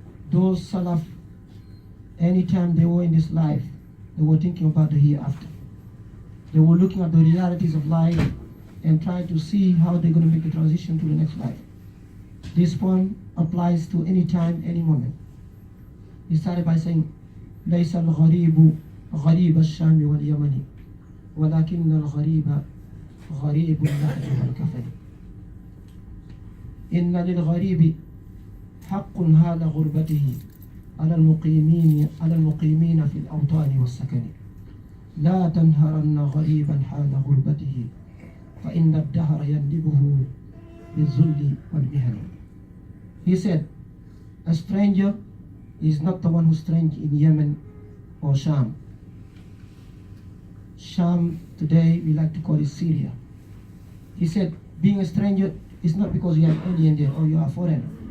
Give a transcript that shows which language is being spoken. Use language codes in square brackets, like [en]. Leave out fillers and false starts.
[en] Those Salaf, anytime they were in this life, they were thinking about the hereafter. They were looking at the realities of life and trying to see how they're going to make the transition to the next life. This poem applies to any time, any moment. He started by saying, [ar] ليس الغريب غريب الشام واليمن ولكن الغريب غريب اللحد والكفن إن للغريب حق حال غربته على المقيمين في الأوطان والسكن لا تنهرن غريبا حال غربته فإن الدهر يندبه بالذل والمهن. [en] He said, a stranger is not the one who's strange in Yemen or Sham. Sham today we like to call it Syria. He said, being a stranger is not because you are an alien there or you are a foreigner.